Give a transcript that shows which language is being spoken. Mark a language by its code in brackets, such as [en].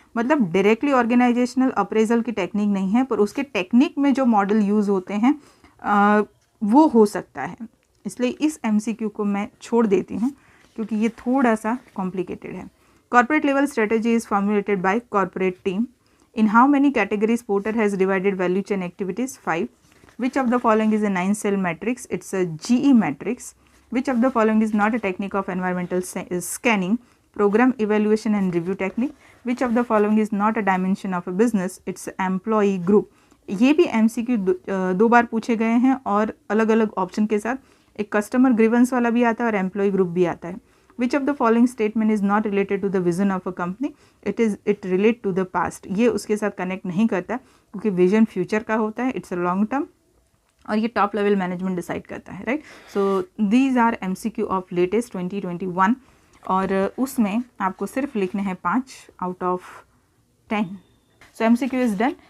[hi] मतलब directly organisational appraisal की technique नहीं है, पर उसके टेक्निक में जो मॉडल यूज़ होते हैं वो हो सकता है। इसलिए इस MCQ को मैं छोड़ देती हूँ क्योंकि ये थोड़ा सा कॉम्प्लिकेटेड है। [en] Corporate level strategy is formulated by corporate team. In how many categories Porter has divided value chain activities? 5. Which of the following is a 9-cell matrix? It's a GE matrix. Which of the following is not a technique of environmental scanning? Program evaluation and review technique. Which of the following is not a dimension of a business? It's employee group. [hi] ये भी MCQ दो बार पूछे गए हैं और अलग अलग option के साथ। एक कस्टमर ग्रीवेंस वाला भी आता है और एम्प्लॉय ग्रुप भी आता है। [en] Which of the following statement is not related to the vision of a company? It relate to the past. [hi] ये उसके साथ कनेक्ट नहीं करता क्योंकि विजन फ्यूचर का होता है, [en] it's a long term, [hi] और ये टॉप लेवल मैनेजमेंट डिसाइड करता है, right. [en] so these are MCQ of latest 2021, [hi] और उसमें आपको सिर्फ लिखने हैं [en] 5 out of 10। So MCQ is done.